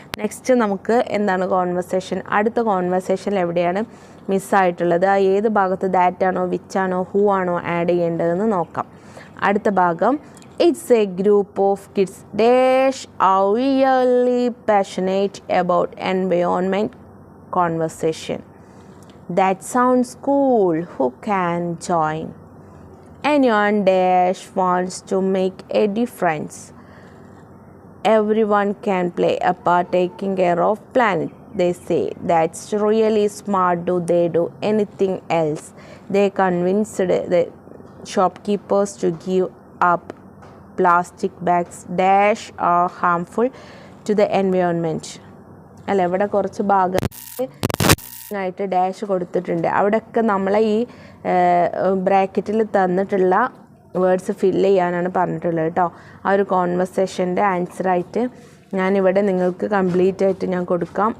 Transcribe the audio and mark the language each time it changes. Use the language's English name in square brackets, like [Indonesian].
[Malayalam] Next നമുക്ക് എന്താണ് conversation, അടുത്ത കോൺവെർസേഷനിൽ എവിടെയാണ് മിസ്സായിട്ടുള്ളത്, ഏത് ഭാഗത്ത് ദാറ്റാണോ വിച്ചാണോ ഹൂ ആണോ ആഡ് ചെയ്യേണ്ടതെന്ന് നോക്കാം. അടുത്ത ഭാഗം, [English] It's a group of kids dash are really passionate about environment conversation. That sounds cool, who can join? Anyone dash wants to make a difference. Everyone can play a part taking care of planet. They say that's really smart. Do they do anything else? They convinced the shopkeepers to give up plastic bags dash are harmful to the environment. [Malayalam] അല്ല, ഇവിടെ കുറച്ച് ഭാഗം ആയിട്ട് dash കൊടുത്തിട്ടുണ്ട്. അവിടെയൊക്കെ നമ്മളെ ഈ ബ്രാക്കറ്റിൽ തന്നിട്ടുള്ള വേർഡ്സ് ഫില്ല് ചെയ്യാനാണ് പറഞ്ഞിട്ടുള്ളത് കേട്ടോ. ആ ഒരു കോൺവെർസേഷൻ്റെ ആൻസറായിട്ട് ഞാനിവിടെ നിങ്ങൾക്ക് കംപ്ലീറ്റ് ആയിട്ട് ഞാൻ കൊടുക്കാം.